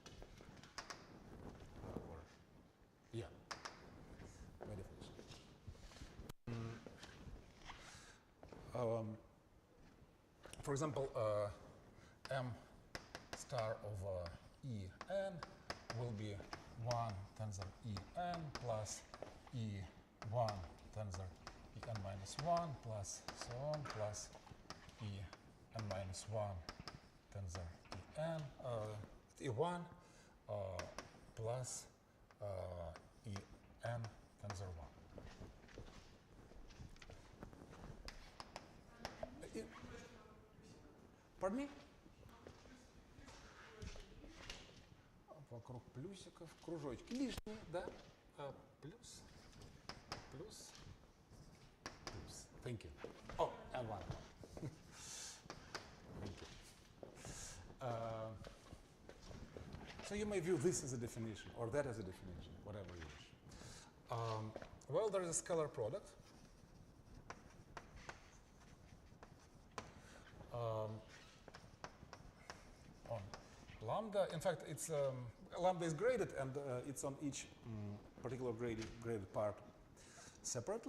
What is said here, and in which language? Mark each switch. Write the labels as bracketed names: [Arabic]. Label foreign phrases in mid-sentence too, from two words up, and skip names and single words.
[English] Yeah, by definition. for example, m star over En will be 1 tensor En plus E1 tensor En minus 1 plus so on plus En minus 1 tensor En E1 plus En tensor 1. Pardon me? [Russian] Вокруг плюсиков, кружочки лишние, да? Плюс, плюс, плюс. [English] Thank you. Oh, and one. Thank you. So you may view this as a definition, or that as a definition, whatever you wish. Well, there is a scalar product. On lambda, in fact, it's lambda is graded, and it's on each particular graded part separately.